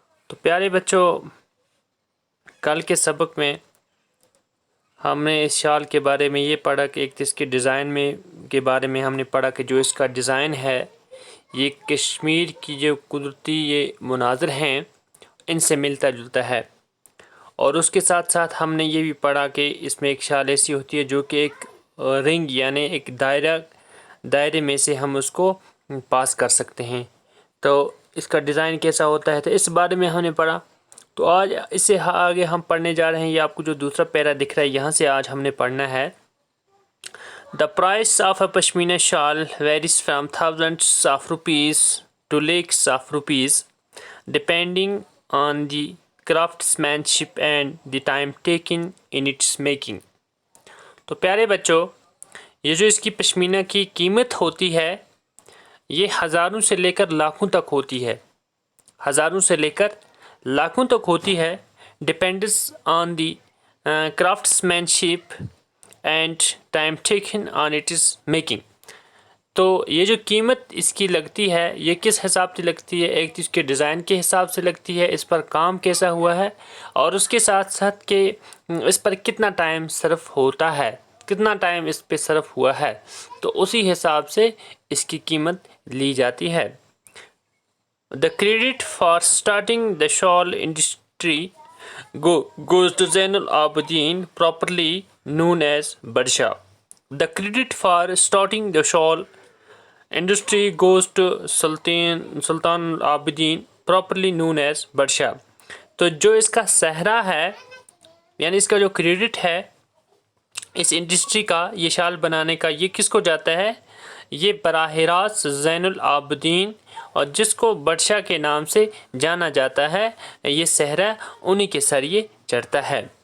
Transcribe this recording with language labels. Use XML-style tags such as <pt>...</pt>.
<ur>تو پیارے بچوں، کل کے سبق میں ہم نے اس شال کے بارے میں یہ پڑھا کہ ایک اس کے ڈیزائن میں کے بارے میں ہم نے پڑھا کہ جو اس کا ڈیزائن ہے یہ کشمیر کی جو قدرتی یہ مناظر ہیں ان سے ملتا جلتا ہے، اور اس کے ساتھ ساتھ ہم نے یہ بھی پڑھا کہ اس میں ایک شال ایسی ہوتی ہے جو کہ ایک رنگ یعنی ایک دائرے میں سے ہم اس کو پاس کر سکتے ہیں. تو اس کا ڈیزائن کیسا ہوتا ہے تو اس بارے میں ہم نے پڑھا. تو آج اس سے آگے ہم پڑھنے جا رہے ہیں. یہ آپ کو جو دوسرا پیرا دکھ رہا ہے یہاں سے آج ہم نے پڑھنا ہے.</ur> <en>The price of a pashmina shawl varies from thousands of rupees to lakhs of rupees depending on the craftsmanship and the time taken in its making.</en> <ur>تو پیارے بچوں، یہ جو اس کی پشمینہ کی قیمت ہوتی ہے یہ ہزاروں سے لے کر لاکھوں تک ہوتی ہے. ہزاروں سے لے کر لاکھوں تک ہوتی ہے.</ur> <en>Depends on the craftsmanship and time taken on its making.</en> <ur>تو یہ جو قیمت اس کی لگتی ہے یہ کس حساب سے لگتی ہے؟ ایک تو اس کے ڈیزائن کے حساب سے لگتی ہے، اس پر کام کیسا ہوا ہے، اور اس کے ساتھ ساتھ کہ اس پر کتنا ٹائم صرف ہوتا ہے، کتنا ٹائم اس پہ صرف ہوا ہے، تو اسی حساب سے اس کی قیمت لی جاتی ہے.</ur> <en>The credit for starting the shawl industry goes to Zainul Abidin, properly known as Badshah. The credit for starting the shawl industry goes to Sultan Abidin, properly known as Badshah.</en> <ur>تو جو اس کا سہرا ہے یعنی اس کا جو کریڈٹ ہے اس industry کا، یہ شال بنانے کا، یہ کس کو جاتا ہے؟ یہ براہ راست زین العابدین، اور جس کو بادشاہ کے نام سے جانا جاتا ہے، یہ سہرا انہی کے سر یہ چڑھتا ہے.</ur>